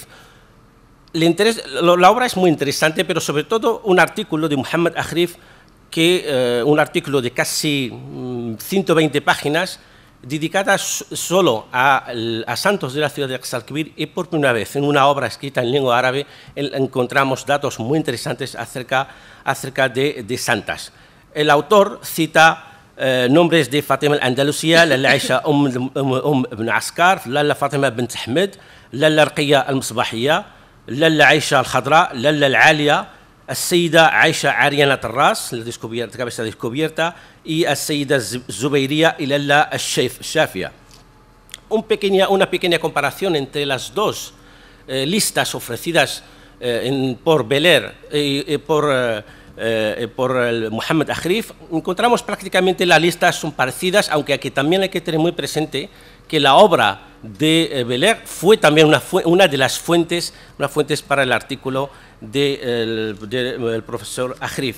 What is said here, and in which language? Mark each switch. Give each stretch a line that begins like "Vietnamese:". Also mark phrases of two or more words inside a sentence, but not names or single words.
Spanish: La obra es muy interesante, pero sobre todo un artículo de Mohamed Akhrif, un artículo de casi 120 páginas, dedicada solo a santos de la ciudad de Qazalquivir, y por primera vez en una obra escrita en lengua árabe encontramos datos muy interesantes acerca de santas. El autor cita nombres de Fatima al-Andalusia, Lalla Aisha ibn Askar, Lalla Fatima bint Ahmed, Lalla Rqiya al-Misbahiyya, Lalla Aisha al-Khadra, Lalla al-Aliya,
Arabic: السيدة عائشة عريانة الراس,
Spanish: cabeza descubierta, y
Arabic: السيدة زبيرية إلى الشافية.
Spanish: Una pequeña comparación entre las dos listas ofrecidas por Beller y por Mohamed Akhrif. Encontramos prácticamente las listas son parecidas, aunque aquí también hay que tener muy presente que la obra de Beller fue también una de las fuentes para el artículo del profesor Akhrif.